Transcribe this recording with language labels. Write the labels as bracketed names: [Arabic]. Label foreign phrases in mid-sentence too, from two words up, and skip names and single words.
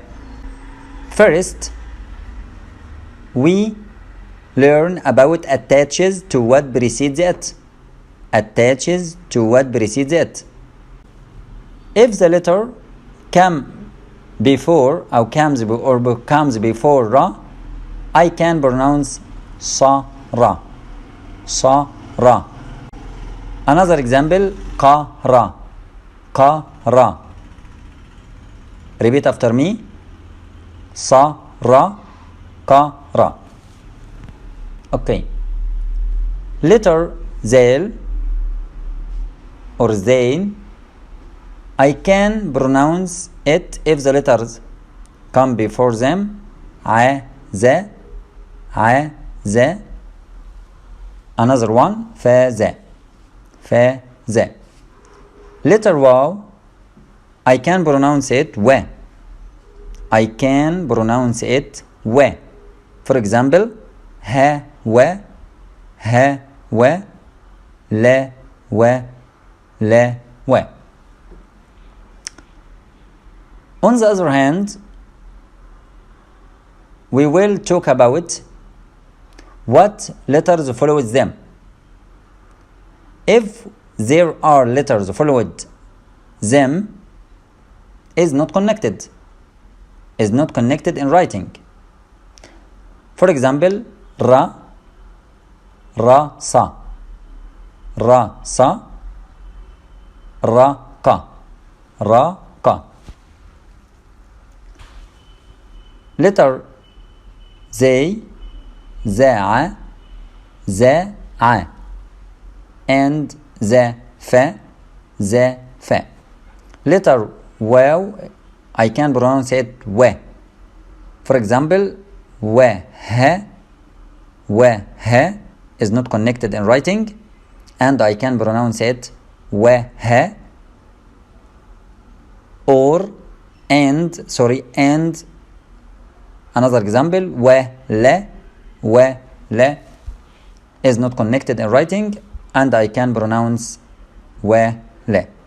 [English] First, we learn about attaches to what precedes it. Attaches to what precedes it. If the letter come before or comes before ra, I can pronounce sa ra, sa ra. Another example, [Arabic] qa ra, qa ra. [English] Repeat after me: sa ra, qa ra. Okay. Letter zail or zain, I can pronounce it if the letters come before them: a, za, a, za. Another one, [Arabic] fa, za, fa, za. [English] Letter waw, I can pronounce it wa. I can pronounce it wa. For example, [Arabic] ha, wa, ha, wa, la, wa, la, wa. [English] On the other hand, we will talk about what letters follow them. If there are letters followed them, is not connected in writing. For example, [Arabic] ra, ra, sa, ra, sa, ra, ka, ra, ka. [English] Letter zay, za'a, za'a, and za, fa, za, fa. Letter waw, I can pronounce it wa. For example, wa, ha is not connected in writing, and I can pronounce it wa, ha. Or and another example, wa, la is not connected in writing, and I can pronounce wa, la.